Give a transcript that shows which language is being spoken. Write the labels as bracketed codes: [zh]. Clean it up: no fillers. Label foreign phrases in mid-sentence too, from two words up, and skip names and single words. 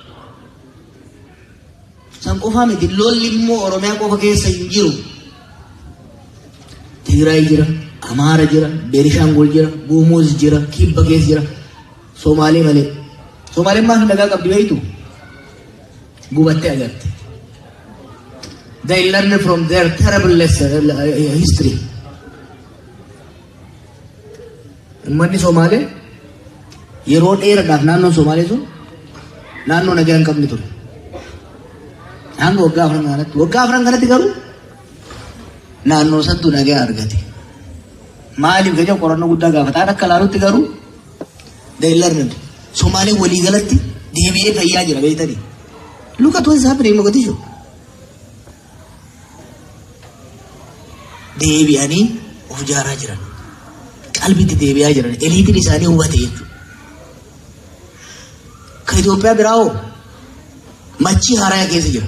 [om] San qofaa miti lolli immoo Oromiyaa qofa keessa hin jiru. Tigraay jira, Amaara jira, Beenishaangul jira, Gumuz jira, Kibba keessa jira. Somaalee malee. Somaaleen maaf nagaa qabdi beektu? Gubattee agarte. [en] They learn from their terrible history. [om] Uummanni Somaalee yeroo dheeraadhaaf naannoon Somaalee sun naannoo nagaa hin qabne ture. Hanga waggaa afran kanatti garuu naannoo santu nagaa argate. Maaliif gaja qorannoo guddaa gaafataan akka laalutti garuu [en] they learned. [om] Somaaleen walii galatti deebi'ee fayyaa jira beektanii. [en] Look at what is happening in Mogadishu. [om] Deebi'anii of ijaaraa jiran. Qalbiitti deebi'aa jiran. Eliitiin isaanii hubate jechuudha. Ka Itoophiyaa biraa hoo machii haaraa keessa jira.